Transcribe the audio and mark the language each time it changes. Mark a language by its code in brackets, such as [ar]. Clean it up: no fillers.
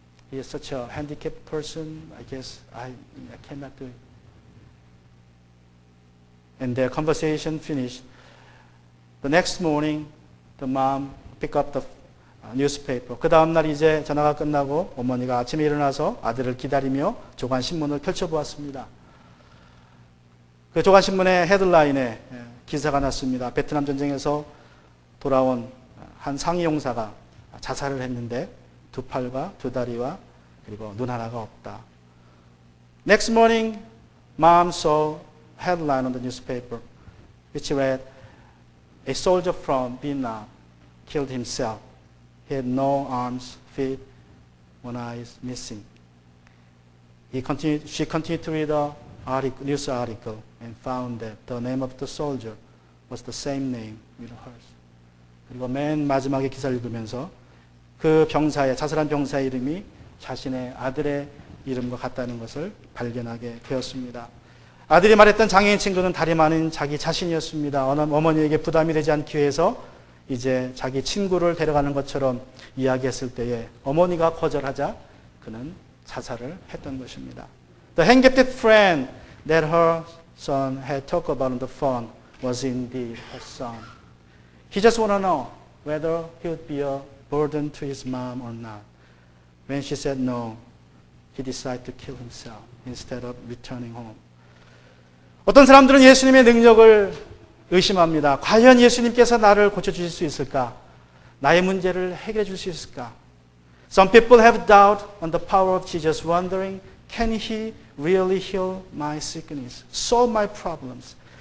[en] He is such a handicapped person. I guess I cannot do it. And their conversation finished. The next morning, the mom picked up the newspaper. [ko] 그 다음 날 이제 전화가 끝나고 어머니가 아침에 일어나서 아들을 기다리며 조간신문을 펼쳐보았습니다. 그 조간신문의 헤드라인에 기사가 났습니다. 베트남 전쟁에서 돌아온 한 상위 용사가 자살을 했는데 두 팔과 두 다리와 그리고 눈 하나가 없다. [en] Next morning, mom saw headline on the newspaper which read, A soldier from Vietnam killed himself. He had no arms, feet, one eye is missing. She continued to read the news article and found that the name of the soldier was the same name with hers. [ko] 그리고 맨 마지막에 기사를 읽으면서 그 병사의, 자살한 병사의 이름이 자신의 아들의 이름과 같다는 것을 발견하게 되었습니다. 아들이 말했던 장애인 친구는 다리 많은 자기 자신이었습니다. 어머니에게 부담이 되지 않기 위해서 이제 자기 친구를 데려가는 것처럼 이야기했을 때에 어머니가 거절하자 그는 자살을 했던 것입니다. [en] The handicapped friend that her son had talked about on the phone was indeed her son. He just wanted to know whether he would be a burden to his mom or not. When she said no, he decided to kill himself instead of returning home. [ko] 어떤 사람들은 예수님의 능력을 의심합니다. 과연 예수님께서 나를 고쳐주실 수 있을까? 나의 문제를 해결해 줄 수 있을까? [en] Some people have doubt on the power of Jesus, wondering, can he really heal my sickness, solve my problems?